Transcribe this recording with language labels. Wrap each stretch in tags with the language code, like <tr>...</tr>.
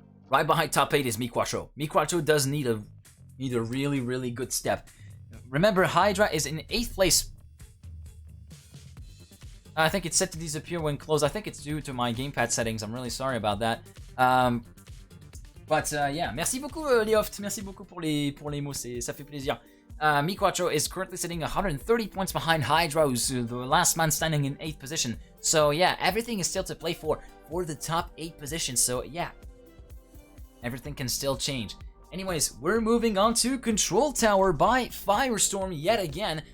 <en>Right behind top 8 is Miquacho. Miquacho does need a really good step. Remember, Hydra is in 8th place. I think it's set to disappear when closed. I think it's due to my gamepad settings. I'm really sorry about that.</en> <fr>Yeah, merci beaucoup Leoft, merci beaucoup pour les mots, ça fait plaisir.</fr> <en>Miquacho is currently sitting 130 points behind Hydra, who's the last man standing in 8th position. So yeah, everything is still to play for the top 8 positions. So yeah, everything can still change. Anyways, we're moving on to Control Tower by Firestorm yet again.</en>